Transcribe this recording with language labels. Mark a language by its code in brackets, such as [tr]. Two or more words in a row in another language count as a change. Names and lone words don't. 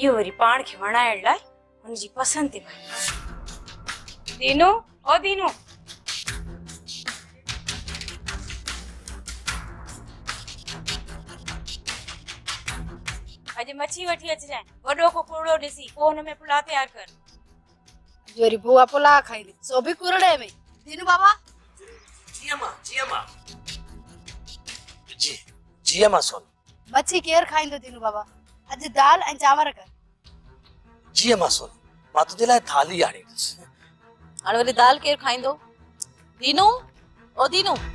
[sd] इहो वरी पाण खे वणाइण लाइ हुनजी पसंदि थी पए दीनू ओ दीनू अॼु मच्छी वठी अचिजांइ वॾो को कुरड़ो ॾिसी पोइ हुन में पुलाव तयारु कर जोरी बुआ पुलाव खाईंदी सो बि कुरड़े में दीनू बाबा जी मां सोनू मच्छी केर खाईंदो दीनू बाबा अॼु दाल ऐं चांवर कर जी मां सोनू मां तुंहिंजे लाइ थाली आणींदुसि हाणे वरी दाल केरु खाईंदो दीनू ओ दीनू